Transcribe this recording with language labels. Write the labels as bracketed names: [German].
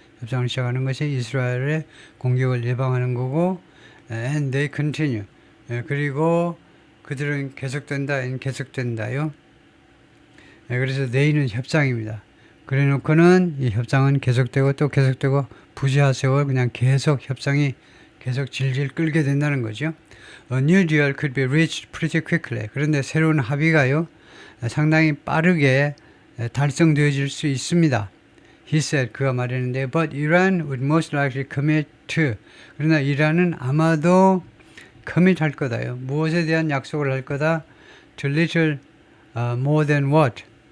[Korean] 협상을 시작하는 것이 이스라엘의 공격을 예방하는 거고, [English] and they continue. [Korean] 그리고 그들은 계속된다요. 그래서 they는 협상입니다. 그래 놓고는 이 협상은 계속되고 또 계속되고 부재하 세월 그냥 계속 협상이 계속 질질 끌게 된다는 거죠. [English] A new deal could be reached pretty quickly. [Korean] 그런데 새로운 합의가요, 상당히 빠르게 달성되어질 수 있습니다. [English] He said, [Korean] 그가 말했는데, [English] but Iran would most likely commit to. [Korean] 그러나 이란은 아마도 commit 할 거다요. 무엇에 대한 약속을 할 거다? [English] To little more than what?